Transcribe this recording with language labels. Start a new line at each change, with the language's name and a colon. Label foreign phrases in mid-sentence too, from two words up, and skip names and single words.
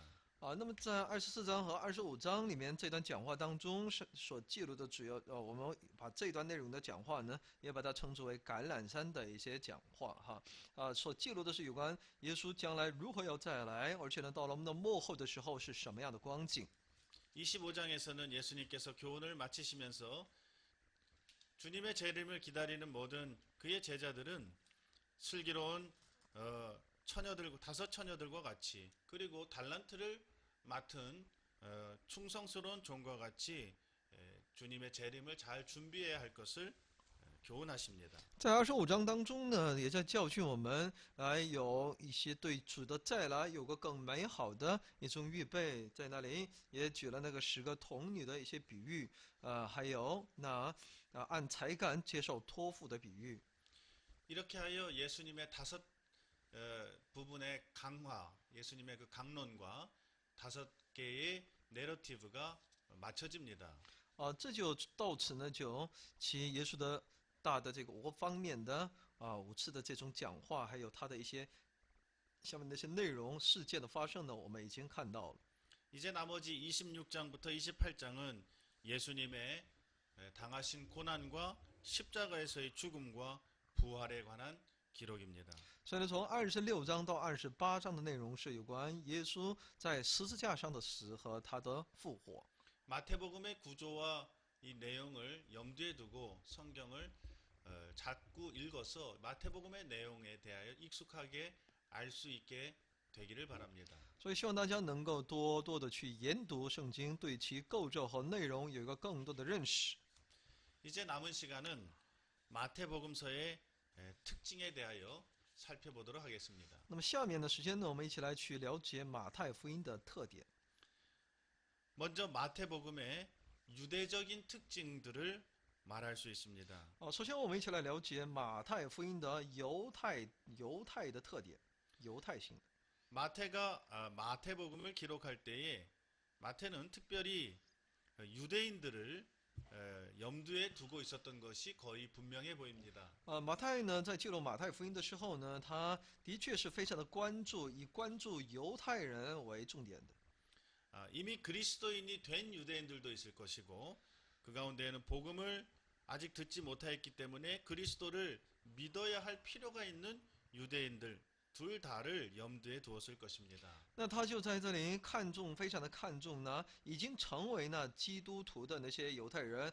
Chinese: 那么在24章和25章里面这段讲话当中是所记录的主要，我们把这段内容的讲话呢，也把它称之为橄榄山的一些讲话哈，所记录的是有关耶稣将来如何要再来，而且呢，到了我们的末后的时候是什么样的光景。
Korean: 25장에서는 예수님께서 교훈을 마치시면서 주님의 재림을 기다리는 모든 그의 제자들은 슬기로운 다섯 처녀들과 같이 그리고 달란트를 맡은 충성스러운 종과 같이 주님의 재림을 잘 준비해야 할 것을 교훈하십니다.
Chinese: 在25章当中呢，也在教训我们，有一些对主的再来有个更美好的一种预备，在那里也举了那个10个童女的一些比喻，还有按才干接受托付的比喻。
Korean: 이렇게 하여 예수님의 다섯 부분의 강화, 예수님의 그 강론과 5개의 내러티브가 맞춰집니다.
Chinese: 这就到此呢，就其耶稣的大的这个5个方面的5次的这种讲话，还有他的一些下面那些内容事件的发生呢，我们已经看到了。
Korean: 이제 나머지 26장부터 28장은 예수님의 당하신 고난과 십자가에서의 죽음과 부활에 관한 기록입니다.
Chinese: 所以呢，从26章到28章的内容是有关耶稣在十字架上的死和他的复活。
Korean: 마태복음의 구조와 이 내용을 염두에 두고 성경을 자꾸 읽어서 마태복음의 내용에 대하여 익숙하게 알 수 있게 되기를 바랍니다.
Chinese: 所以希望大家能够多多的去研读圣经，对其构造和内容有一个更多的认识。
Korean: 이제 남은 시간은 마태복음서의 특징에 대하여 살펴보도록 하겠습니다.
Chinese: 那么下面的时间呢，我们一起来去了解马太福音的特点。
Korean: 먼저 마태복음의 유대적인 특징들을 말할 수 있습니다.
Chinese: 首先我们一起来了解马太福音的犹太的特点，犹太性。
Korean: 마태가 마태복음을 기록할 때에 마태는 특별히 유대인들을 염두에 두고 있었던 것이 거의 분명해 보입니다.
Chinese: 马太呢，在记录马太福音的时候呢，他的确是非常的以关注犹太人为重点的。
Korean: 이미 그리스도인이 된 유대인들도 있을 것이고 그 가운데에는 복음을 아직 듣지 못하였기 때문에 그리스도를 믿어야 할 필요가 있는 유대인들 둘 다를 염두에 두었을 것입니다.
Chinese: 那他就在这里非常的看重呢，已经成为呢基督徒的那些犹太人。